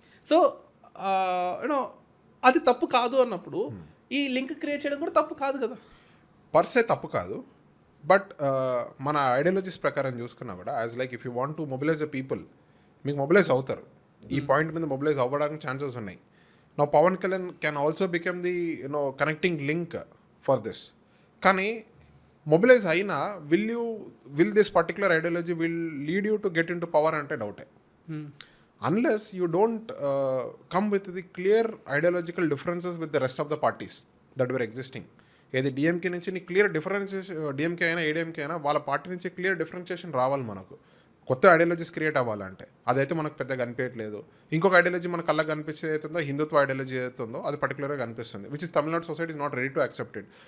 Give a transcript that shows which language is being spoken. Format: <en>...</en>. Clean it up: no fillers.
<te>So you know అది తప్పు కాదు అన్నప్పుడు ఈ లింక్ క్రియేట్ చేయడం కూడా తప్పు కాదు కదా. పర్సే తప్పు కాదు, బట్ మన ఐడియాలజీస్ ప్రకారం చూసుకున్నా కూడా as like</te> <en>if you want to mobilise the people,</en> <te>మీకు మొబిలైజ్ అవుతారు. ఈ పాయింట్ మీద మొబిలైజ్ అవ్వడానికి ఛాన్సెస్ ఉన్నాయి.</te> <en>Now Pawan Kalyan can also become the connecting link for this.</en> <te>కానీ మొబిలైజ్ అయినా</te> <en>will this particular ideology will lead you to get into power</en> <te>అంటే డౌటే.</te> <en>Unless you don't come with the clear ideological differences with the rest of the parties that were existing.</en> <te>ఏది DMK నుంచి నీ clear differentiation, DMK అయినా ADMK అయినా వాళ్ళ party నుంచి clear differentiation రావాలి మనకు. కొత్త ఐడియాలజీస్ క్రియేట్ అవ్వాలంటే అదైతే మనకు పెద్దగా కనిపించట్లేదు. ఇంకొక ఐడియాలజీ మన కళ్ళకి కనిపించేది అవుతుందో, హిందుత్వ ఐడియాలజీ ఏదైతే ఉందో అది పర్టికులర్గా కనిపిస్తుంది,</te> <en>Which is Tamil Nadu society is not ready to accept it.</en>